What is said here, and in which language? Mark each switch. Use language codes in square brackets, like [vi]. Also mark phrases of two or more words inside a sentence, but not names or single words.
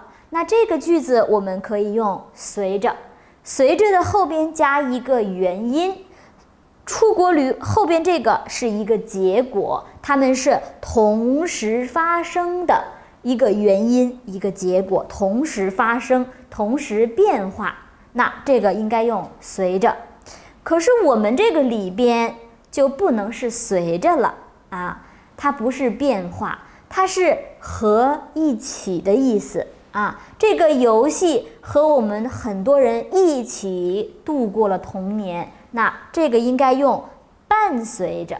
[zh] 那這個句子我們可以用隨着，隨着的後邊加一個原因，出國後邊這個是一個結果，它們是同時發生的一個原因，一個結果，同時發生，同時變化。那這個應該用隨着。可是我們這個裡邊就不能是隨着了啊，它不是变化，它是和一起的意思啊。这個遊戲和我們很多人一起度過了童年，那這個應該用伴隨着。